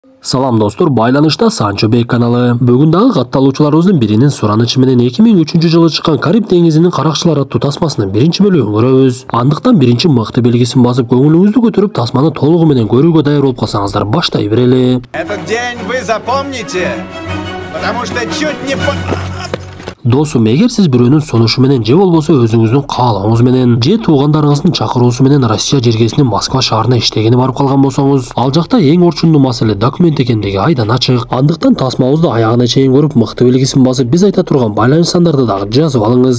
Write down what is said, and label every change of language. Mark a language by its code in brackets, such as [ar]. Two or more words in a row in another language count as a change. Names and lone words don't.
[ky] Салам достор, байланышта Санчо Бей каналы. Бүгүн дагы катталуучуларыбыздын биринин суранычы менен 2003-жылы чыккан Кариб деңизинин каракчылары аттуу тасмасынын биринчи бөлүгүн көрөбүз. Андыктан биринчи мыкты белгисин басып, көңүлүңүздү көтөрүп, тасманы толугу менен көрүүгө даяр болуп калсаңыздар, баштай берели. [ru] Этот день вы запомните, потому что чуть не... [ky] Досум, эгер сиз бирөөнүн сунушу менен же болбосо өзүңүздүн каалооңуз менен же туугандарыңыздын чакыруусу менен Россия жергесинин Москва шаарына иштегени барып калган болсоңуз, ал жакта эң орчундуу маселе документ экендиги айдан ачык. Андыктан тасмабызды аягына чейин көрүп, мыкты белгисин басып, биз айта турган байланыш сандарды дагы жазып алыңыз.